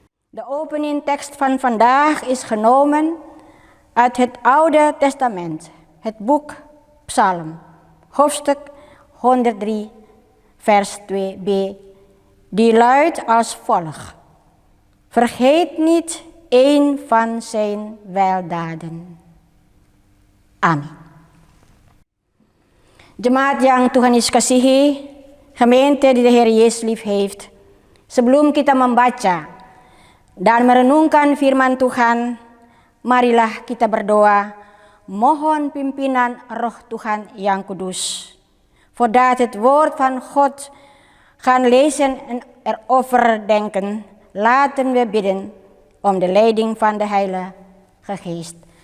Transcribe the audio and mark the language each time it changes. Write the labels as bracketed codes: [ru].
[nl] De opening tekst van vandaag is genomen uit het Oude Testament, het boek Psalm, hoofdstuk 103, vers 2b, die luidt als volgt: Vergeet niet één van zijn weldaden. [id] Amin. Jemaat yang Tuhan Yesus kasihi, [nl] gemeente die de Heer Yesus lief heeft, [id] sebelum kita membaca dan merenungkan firman Tuhan, marilah kita berdoa, mohon pimpinan Roh Tuhan yang kudus. [nl] Voordat het woord van God gaan lezen en erover denken, laten we bidden om de leiding van de Heilige Geest.